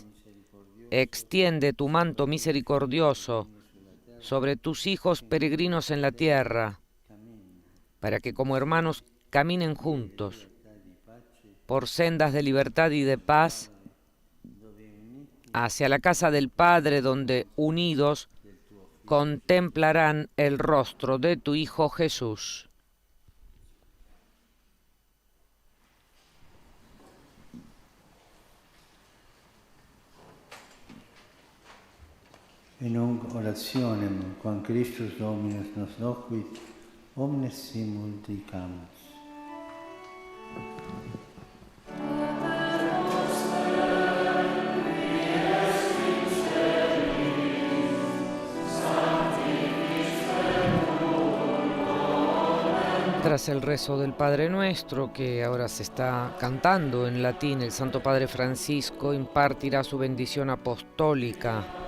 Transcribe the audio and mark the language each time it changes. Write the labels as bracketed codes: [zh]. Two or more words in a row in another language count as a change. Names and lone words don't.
[es] Extiende tu manto misericordioso sobre tus hijos peregrinos en la tierra, para que como hermanos caminen juntos por sendas de libertad y de paz hacia la casa del Padre, donde unidos contemplarán el rostro de tu Hijo Jesús. [la] In nunc orationem quam Christus Dominus nos loquit, omnes simul dicamus. [es] Tras el rezo del Padre Nuestro, que ahora se está cantando en latín, el Santo Padre Francisco impartirá su bendición apostólica.